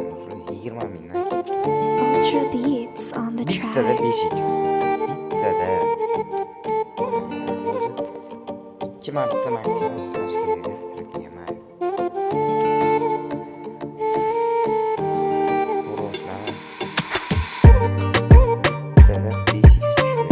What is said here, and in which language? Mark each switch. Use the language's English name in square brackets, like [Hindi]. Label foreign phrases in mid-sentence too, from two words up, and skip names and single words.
[Uzbek] 20.000 dan [English] Ultra beats on the [Uzbek] bittada [English] track. [Uzbek] 5x. Bittada o'zi 2 marta maksimum sinash kerak strategiya mayli. Uruslar bittada 5x tushmaydi.